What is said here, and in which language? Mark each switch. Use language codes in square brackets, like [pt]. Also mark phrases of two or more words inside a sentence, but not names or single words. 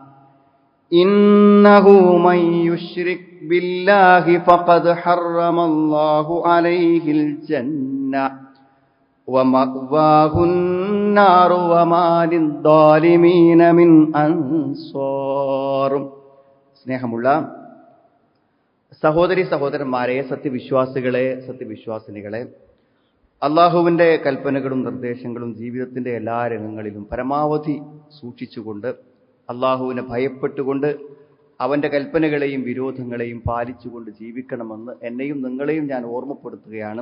[ar] إنه من يشرك بالله فقد حرم الله عليه الجنة ومأواه النار وما للظالمين من أنصار. [ml] സ്നേഹമുള്ള സഹോദരി സഹോദരന്മാരെ, സത്യവിശ്വാസികളെ, സത്യവിശ്വാസിനികളെ, അള്ളാഹുവിൻ്റെ കൽപ്പനകളും നിർദ്ദേശങ്ങളും ജീവിതത്തിൻ്റെ എല്ലാ രംഗങ്ങളിലും പരമാവധി സൂക്ഷിച്ചുകൊണ്ട് അള്ളാഹുവിനെ ഭയപ്പെട്ടുകൊണ്ട് അവൻ്റെ കൽപ്പനകളെയും വിരോധങ്ങളെയും പാലിച്ചുകൊണ്ട് ജീവിക്കണമെന്ന് എന്നെയും നിങ്ങളെയും ഞാൻ ഓർമ്മപ്പെടുത്തുകയാണ്.